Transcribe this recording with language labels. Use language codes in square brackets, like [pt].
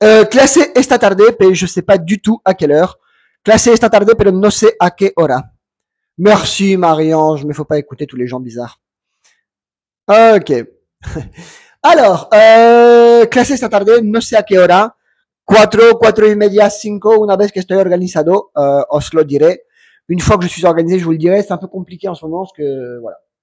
[fr] Classé [es] esta tarde, [fr] mais je sais pas du tout à quelle heure. [es] Classé esta tarde, pero no sé a qué hora. [fr] Merci Marie-Ange, mais faut pas écouter tous les gens bizarres. Ok. [es] Alors, clase esta tarde, no sé a qué hora, 4:30, 5, una vez que estoy organizado, os lo diré. [fr] Une fois que je suis organisé, je vous le dirai. C'est un peu compliqué en ce moment, parce que, voilà.